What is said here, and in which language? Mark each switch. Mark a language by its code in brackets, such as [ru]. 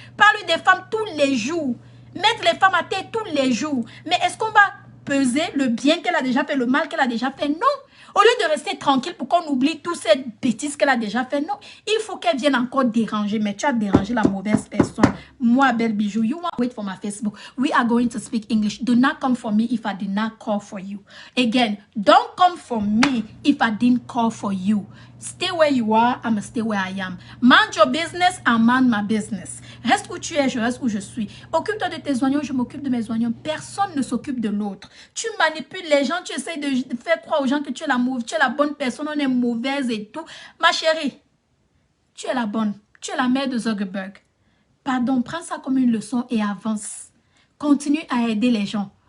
[fr] Parle des femmes tous les jours. Mettre les femmes à terre tous les jours. Mais est-ce qu'on va peser le bien qu'elle a déjà fait, le mal qu'elle a déjà fait. Non. Au lieu de rester tranquille pour qu'on oublie toutes ces bêtises qu'elle a déjà fait, non. Il faut qu'elle vienne encore déranger. Mais tu as dérangé la mauvaise personne. Moi, belle bijou, [en] you want to wait for my Facebook. We are going to speak English. Do not come for me if I did not call for you. Again, don't come for me if I didn't call for you. Stay where you are, I'm stay where I am. Mind your business, I mind my business. [fr] Reste où tu es, je reste où je suis. Occupe-toi de tes oignons, je m'occupe de mes oignons. Personne ne s'occupe de l'autre. Tu manipules les gens, tu essayes de faire croire aux gens que tu es la bonne personne, on est mauvaise et tout. Ma chérie, tu es la bonne. Tu es la mère de Zuckerberg. Pardon, prends ça comme une leçon et avance. Continue à aider les gens.